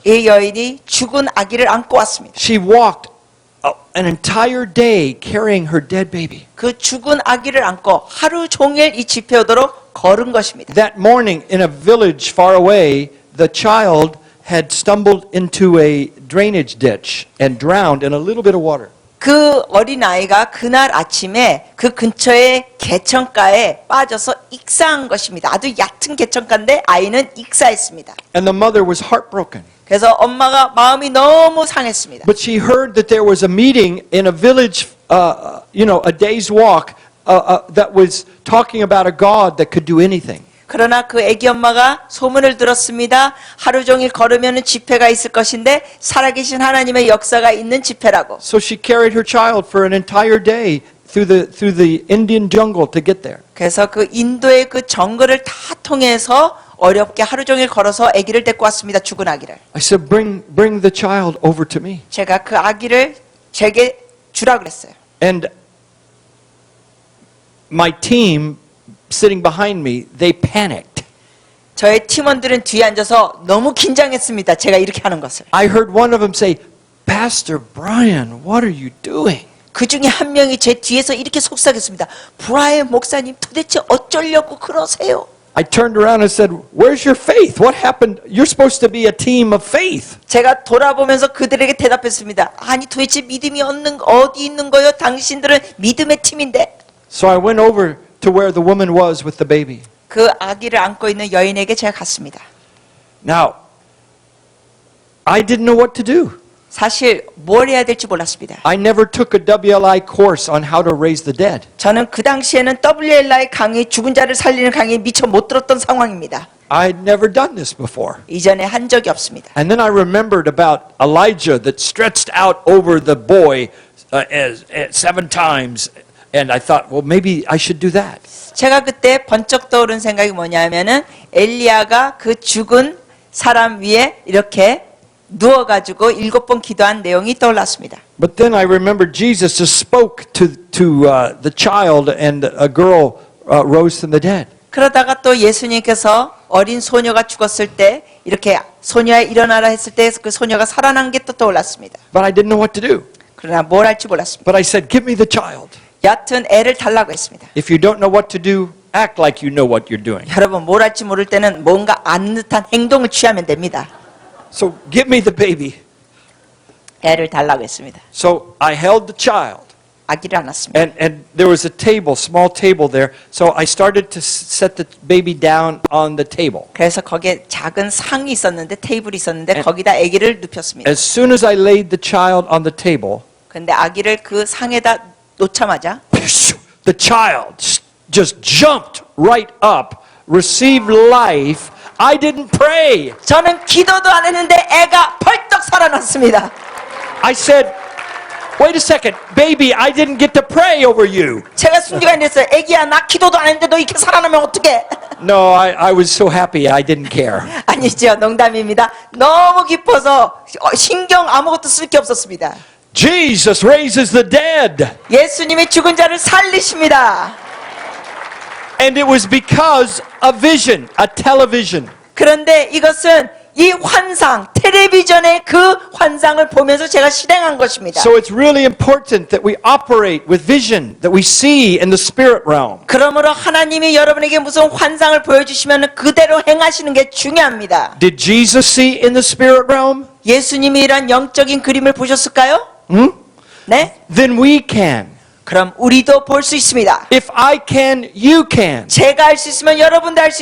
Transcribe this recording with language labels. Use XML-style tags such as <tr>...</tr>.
<ko>이 여인이 죽은 아기를 안고 왔습니다.</ko> <en>She walked an entire day carrying her dead baby.</en> <ko>그 죽은 아기를 안고 하루 종일 이 집회 오도록 걸은 것입니다.</ko> <en>That morning in a village far away, the child had stumbled into a drainage ditch and drowned in a little bit of water.</en> <ko>그 어린아이가 그날 아침에 그 근처의 개천가에 빠져서 익사한 것입니다. 아주 얕은 개천가인데 아이는 익사했습니다.</ko> <en>And the mother was heartbroken.</en> <ko>그래서 엄마가 마음이 너무 상했습니다.</ko> <en>But she heard that there was a meeting in a village, a day's walk, that was talking about a God that could do anything.</en> <ko>그러나 그 아기 엄마가 소문을 들었습니다. 하루 종일 걸으면 집회가 있을 것인데 살아계신 하나님의 역사가 있는 집회라고.</ko> <en>So she carried her child for an entire day through the Indian jungle to get there.</en> <ko>그래서 그 인도의 그 정글을 다 통해서 어렵게 하루 종일 걸어서 아기를 데리고 왔습니다. 죽은 아기를.</ko> <en>I said, bring the child over to me.</en> <ko>제가 그 아기를 제게 주라 그랬어요.</ko> <en>And my team sitting behind me, they panicked.</en> <ko>저의 팀원들은 뒤에 앉아서 너무 긴장했습니다. 제가 이렇게 하는 것을.</ko> <en>I heard one of them say, Pastor Brian, what are you doing?</en> <ko>그 중에 한 명이 제 뒤에서 이렇게 속삭였습니다. 브라이언 목사님 도대체 어쩌려고 그러세요? I turned around and said, where's your faith? What happened? You're supposed to be a team of faith. 제가 돌아보면서 그들에게 대답했습니다. 아니 도대체 믿음이 어디 있는 거요? 당신들은 믿음의 팀인데.</ko> <en>So I went over to where the woman was with the baby.</en> <ko>그 아기를 안고 있는 여인에게 제가 갔습니다.</ko> <en>Now, I didn't know what to do.</en> <ko>사실 뭘 해야 될지 몰랐습니다.</ko> <en>I never took a WLI course on how to raise the dead.</en> <ko>저는 그 당시에는 WLI 강의, 죽은 자를 살리는 강의 미처 못 들었던 상황입니다.</ko> <en>I'd never done this before.</en> <ko>이전에 한 적이 없습니다.</ko> <en>And then I remembered about Elijah that stretched out over the boy as 7 times. And I thought, well, maybe I should do that.</en> <ko>제가 그때 번쩍 떠오른 생각이 뭐냐면은 엘리야가 그 죽은 사람 위에 이렇게 누워가지고 7번 기도한 내용이 떠올랐습니다.</ko> <en>But then I remembered Jesus just spoke to the child and a girl rose from the dead.</en> <ko>그러다가 또 예수님께서 어린 소녀가 죽었을 때 이렇게 소녀야 일어나라 했을 때 그 소녀가 살아난 게 또 떠올랐습니다.</ko> <en>But I didn't know what to do.</en> <ko>그러나 뭘 할지 몰랐습니다.</ko> <en>But I said, give me the child.</en> <ko>여하튼 애를 달라고 했습니다.</ko> <en>If you don't know what to do, act like you know what you're doing.</en> <ko>여러분 뭘 할지 모를 때는 뭔가 아는 듯한 행동을 취하면 됩니다.</ko> <en>So give me the baby.</en> <ko>애를 달라고 했습니다.</ko> <en>So I held the child.</en> <ko>아기를 안았습니다.</ko> <en>And there was a table, small table there. So I started to set the baby down on the table.</en> <ko>그래서 거기에 작은 상이 있었는데 테이블이 있었는데 거기다 아기를 눕혔습니다.</ko> <en>As soon as I laid the child on the table,</en> <ko>근데 아기를 그 상에다 놓자마자</ko> <en>the child just jumped right up, received life. I didn't pray.</en> <ko>저는 기도도 안 했는데 애가 벌떡 살아났습니다.</ko> <en>I said, wait a second, baby, I didn't get to pray over you.</en> <ko>제가 순간 이랬어요. 애기야, 나 기도도 안 했는데 너 이렇게 살아나면 어떡해?</ko> <en>No, I was so happy, I didn't care.</en> <ko>아니죠. 농담입니다. 너무 기뻐서 신경 아무것도 쓸 게 없었습니다.</ko> <en>Jesus raises the dead.</en> <ko>예수님이 죽은 자를 살리십니다.</ko> <en>And it was because a vision, a television.</en> <ko>그런데 이것은 이 환상, 텔레비전의 그 환상을 보면서 제가 실행한 것입니다.</ko> <en>So it's really important that we operate with vision that we see in the spirit realm.</en> <ko>그러므로 하나님이 여러분에게 무슨 환상을 보여주시면 그대로 행하시는 게 중요합니다.</ko> <en>Did Jesus see in the spirit realm?</en> <ko>예수님이 이런 영적인 그림을 보셨을까요? 네?</ko> <en>Then we can.</en> <ko>그럼 우리도 볼 수 있습니다.</ko> <en>If I can, you can.</en> <ko>제가 할 수 있으면 여러분도 할 수</ko>